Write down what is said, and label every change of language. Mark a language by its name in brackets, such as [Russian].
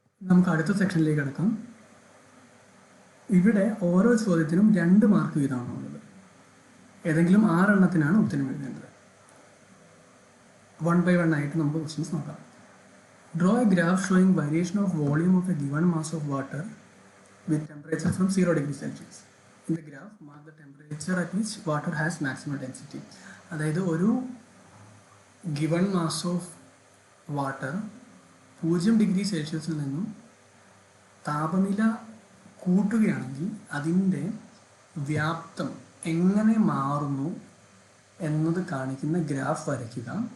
[Malayalam] നമുക്ക് അടുത്ത സെക്ഷനിലേക്ക് കിടക്കാം. ഇവിടെ ഓരോ ചോദ്യത്തിനും 2 മാർക്ക് വീതമാണ് ഉള്ളത്. ഏതെങ്കിലും 6 എണ്ണത്തിനാണ് ഉത്തരം എഴുതേണ്ടത്. 1 by 1 ആയിട്ട് നമുക്ക് ക്വസ്റ്റ്യൻസ് നോക്കാം. [English] Draw a graph showing variation of volume of a given mass of water with temperature from 0 degrees Celsius. In the graph, mark the temperature at which water has maximum density. [Malayalam] അതായത് ഒരു given mass of water 0 degree സെൽഷ്യസിൽ നിന്നും താപനില കൂട്ടുകയാണെങ്കിൽ അതിൻ്റെ വ്യാപ്തം എങ്ങനെ മാറുന്നു എന്നത് കാണിക്കുന്ന ഗ്രാഫ് വരയ്ക്കുക.